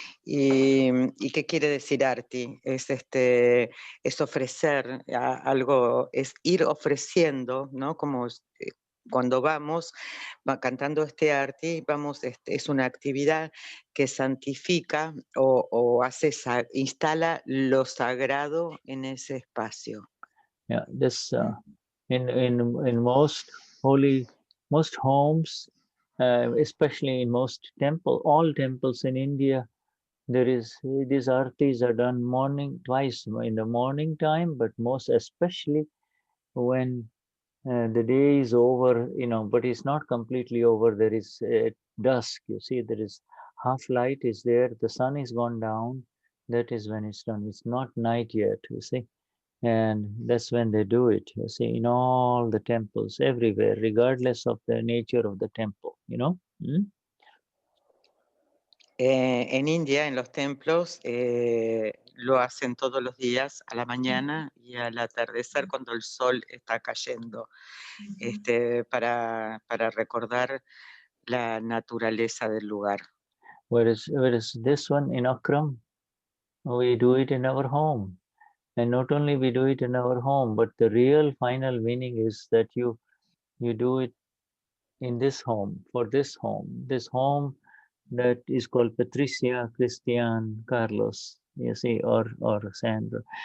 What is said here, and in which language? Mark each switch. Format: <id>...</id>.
<es>¿Y qué quiere decir arti? Es ofrecer algo, es ir ofreciendo, ¿no? Como cuando va cantando este arti, es una actividad que santifica o instala lo sagrado en ese espacio.</es> <en>Yeah, in most homes, especially in most all temples in India, there is these artis are done twice in the morning time, but most especially when the day is over, but it's not completely over. There is dusk. You see, there is half light is there. The sun is gone down. That is when it's done. It's not night yet. You see. And that's when they do it, you see, in all the temples, everywhere, regardless of the nature of the temple,</en> <es>En India, en los templos, lo hacen todos los días, a la mañana y al atardecer cuando el sol está cayendo, para recordar la naturaleza del lugar.</es> <en>Whereas this one in Akram, we do it in our home. And not only we do it in our home, but the real final meaning is that you do it in this home, for this home that is called Patricia, Christian, Carlos, you see, or Sandra.</en>